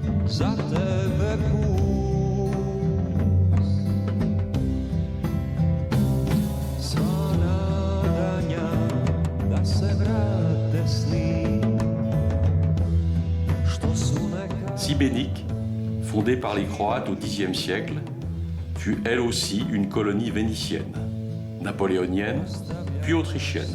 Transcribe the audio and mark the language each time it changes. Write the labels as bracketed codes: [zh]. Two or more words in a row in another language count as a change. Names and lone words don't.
[hr] za tebe kus. Sva nadanja da se vrate sni, što su nekad. [fr] Sibénik, fondée par les Croates au Xe siècle, fut elle aussi une colonie vénitienne, napoléonienne, puis autrichienne.